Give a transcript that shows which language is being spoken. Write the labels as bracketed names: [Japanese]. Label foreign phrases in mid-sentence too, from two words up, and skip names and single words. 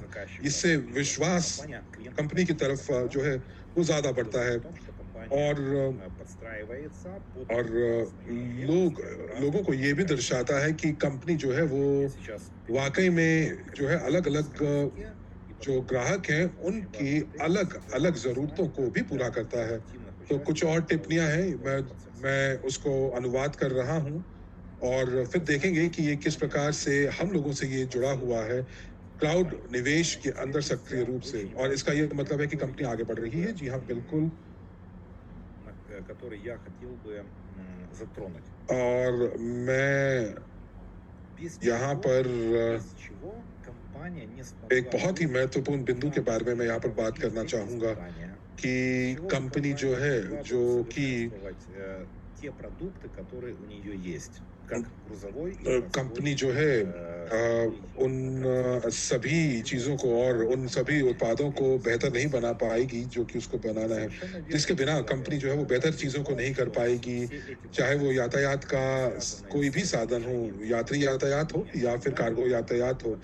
[Hindi] इससे विश्वास कंपनी की तरफ जो है वो ज़्यादा बढ़ता है और लोगों को ये भी दर्शाता है कि कंपनी जो है वो वाकई में जो है अलग अलग जो ग्राहक हैं उनकी अलग अलग ज़रूरतों को भी पूरा करता है। तो कुछ और टिप्पणियां हैं, मैं उसको अनुवाद कर रहा हूं और फिर देखेंगे कि ये किस प्रकार से हम लोगों से ये जुड़ा हुआ है क्लाउड निवेश के अंदर सक्रिय रूप से, और इसका ये मतलब है कि कंपनी आगे बढ़ रही है। जी हाँ, बिल्कुल। [Russian] который я хотел бы затронуть. [Hindi] और मैं यहाँ पर एक बहुत ही महत्वपूर्ण बिंदु के बारे में मैं यहाँ पर बात करना चाहूँगा कि कंपनी जो है जो कि [Russian] те продукты, которые у нее есть. [Hindi] कंपनी जो है उन सभी चीज़ों को और उन सभी उत्पादों को बेहतर नहीं बना पाएगी जो कि उसको बनाना है, जिसके बिना कंपनी जो है वो बेहतर चीज़ों को नहीं कर पाएगी, चाहे वो यातायात का कोई भी साधन हो, यात्री यातायात हो या फिर कार्गो यातायात हो।